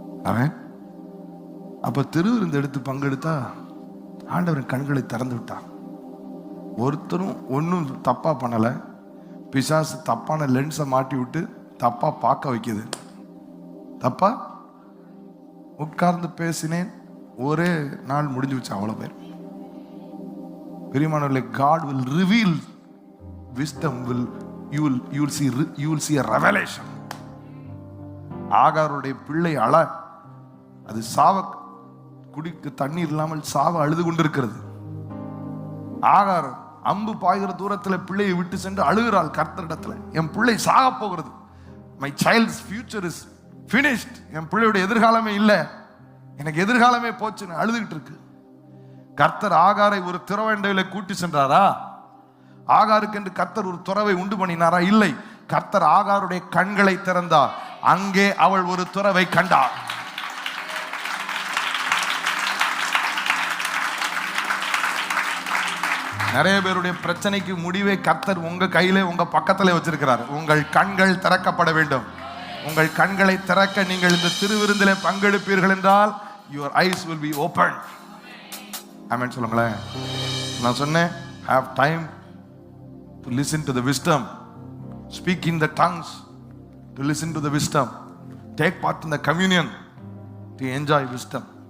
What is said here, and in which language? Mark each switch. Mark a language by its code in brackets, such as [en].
[ta] அவன் அப்ப திருவிருந்து எடுத்து பங்கெடுத்தா ஆண்டவரின் கண்களை திறந்து விட்டான். ஒருத்தரும் ஒன்றும் தப்பா பண்ணலை. பிசாசு தப்பான லென்ஸை மாட்டி விட்டு தப்பா பார்க்க வைக்குது. தப்பா உட்கார்ந்து பேசினேன், ஒரே நாள் முடிஞ்சு வச்சு. அவ்வளோ பேர் பிரியமானவர்களே, [en] God will reveal wisdom, you will see a revelation. [ta] ஆகாருடைய பிள்ளை அது சாவ குடிக்க தண்ணீர் இல்லாமல் சாவ அழுது கொண்டிருக்கிறது. ஆகார் அம்பு பாய்கிற தூரத்தில் பிள்ளையை விட்டு சென்று அழுகிறாள் கர்த்தரிடத்துல. என் பிள்ளை சாக போகிறது, [en] my child's future is finished. [ta] என் பிள்ளையோட எதிர்காலமே இல்லை, எனக்கு எதிர்காலமே போச்சுன்னு அழுதுகிட்டு இருக்கு. கர்த்தர் ஆகாரை ஒரு துறவண்டையில கூட்டி சென்றாரா? ஆகாருக்கு என்று கர்த்தர் ஒரு துறவை உண்டு பண்ணினாரா? இல்லை. கர்த்தர் ஆகாருடைய கண்களை திறந்தார். அங்கே அவள் ஒரு துறவை கண்டார். நிறைய பேருடைய பிரச்சனைக்கு முடிவை கர்த்தர் உங்க கையிலே, உங்க பக்கத்திலே வச்சிருக்கிறார். உங்கள் கண்கள் திறக்கப்பட வேண்டும். உங்கள் கண்களை திறக்க நீங்கள் இந்த திருவிருந்திலே பங்கெடுப்பீர்கள் என்றால் [en] your eyes will be opened. [ta] ஆமென் சொல்லுங்களேன். நான் சொன்னேன், [en] have time to listen to the wisdom, speak in the tongues to listen to the wisdom, take part in the communion to enjoy wisdom.